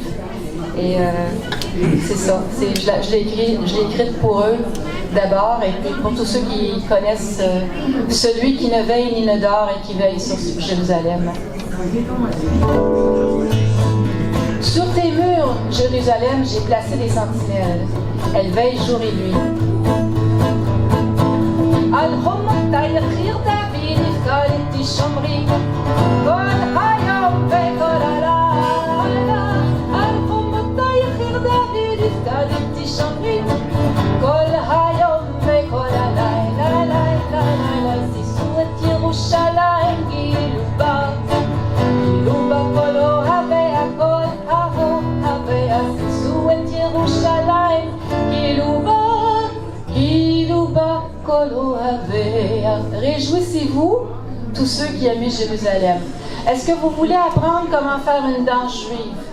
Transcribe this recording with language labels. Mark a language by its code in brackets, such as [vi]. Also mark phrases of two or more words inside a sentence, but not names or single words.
[fr] Et c'est ça, je l'ai écrite pour eux d'abord, et puis pour tous ceux qui connaissent celui qui ne veille ni ne dort et qui veille sur Jérusalem. Sur tes murs, Jérusalem, j'ai placé des sentinelles. Elles veillent jour et nuit. [he] כל היום וכל הלילה, לילה, לילה, שישו את ירושלים, גילו בה כל אוהביה, כל אוהביה, שישו את ירושלים, גילו בה כל אוהביה. [fr] Réjouissez-vous, tous ceux qui aiment Jérusalem. Est-ce que vous voulez apprendre comment faire une danse juive?